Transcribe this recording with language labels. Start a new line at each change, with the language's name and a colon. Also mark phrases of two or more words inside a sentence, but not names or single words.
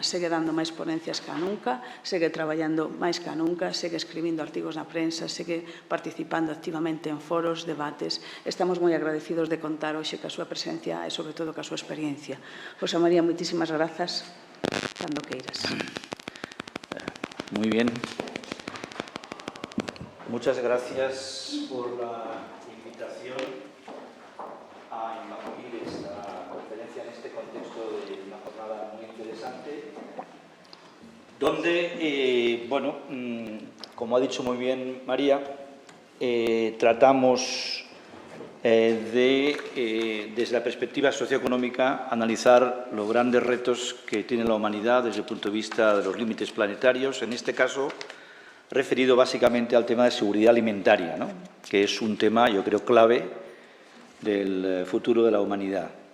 Galician: Segue dando máis ponencias que nunca, segue traballando máis que nunca, segue escribindo artigos na prensa, segue participando activamente en foros, debates. Estamos moi agradecidos de contar hoxe ca súa presencia e, sobre todo, ca súa experiencia. José María, moitísimas grazas. Cando queiras.
Spanish: Muy bien. Muchas gracias por la invitación a impartir esta conferencia en este contexto de una jornada muy interesante, donde, como ha dicho muy bien María, tratamos desde la perspectiva socioeconómica, analizar los grandes retos que tiene la humanidad desde el punto de vista de los límites planetarios, en este caso referido básicamente al tema de seguridad alimentaria, ¿no?, que es un tema, yo creo, clave del futuro de la humanidad.